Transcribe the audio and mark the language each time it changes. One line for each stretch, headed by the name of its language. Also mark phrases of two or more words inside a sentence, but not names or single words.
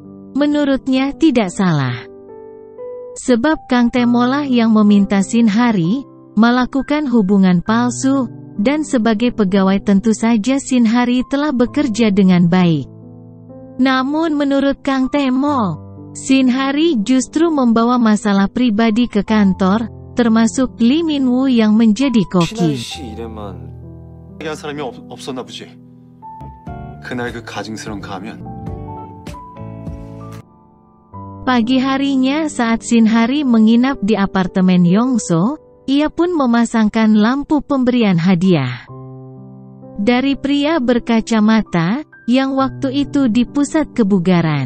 Indonesian: Menurutnya tidak salah. Sebab Kang Temo lah yang meminta Shin Hari melakukan hubungan palsu, dan sebagai pegawai tentu saja Shin Hari telah bekerja dengan baik. Namun menurut Kang Temo, Shin Hari justru membawa masalah pribadi ke kantor, termasuk Lee Min-woo yang menjadi koki.
Korean: 신하리 씨 일에만 한 사람이 없었나 보지. 그날 그 가증스러운 가면.
Indonesian: Pagi harinya saat Shin Hari menginap di apartemen Yongso, ia pun memasangkan lampu pemberian hadiah. Dari pria berkacamata, yang waktu itu di pusat kebugaran.